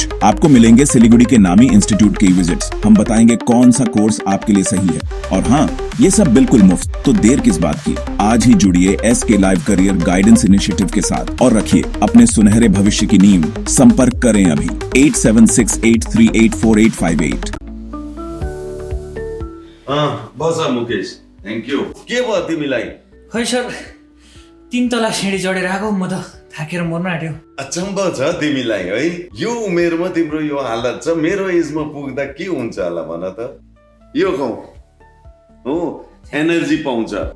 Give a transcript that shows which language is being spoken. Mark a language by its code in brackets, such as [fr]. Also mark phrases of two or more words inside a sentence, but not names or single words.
[hi] आपको मिलेंगे सिलीगुड़ी के नामी इंस्टीट्यूट के विजिट्स। हम बताएंगे कौन सा कोर्स आपके लिए सही है, और हाँ, ये सब बिल्कुल मुफ्त। तो देर किस बात की, आज ही जुड़िए SK लाइव करियर गाइडेंस इनिशिएटिव के साथ और रखिए अपने सुनहरे भविष्य की नींव। संपर्क करें अभी 8768384858। [ne] बस मुकेश, [en] thank you. [ne] के भयो तिमीलाई? खै सर, 3 तला सिँढी चढेर आएको, म त थाकेर मर्न आँट्यो। अचम्म छ तिमीलाई है, यो उमेरमा तिम्रो यो हालत छ। मेरो एजमा पुग्दा के हुन्छ होला भन त? यो खाऊ हो, एनर्जी पाउँछ।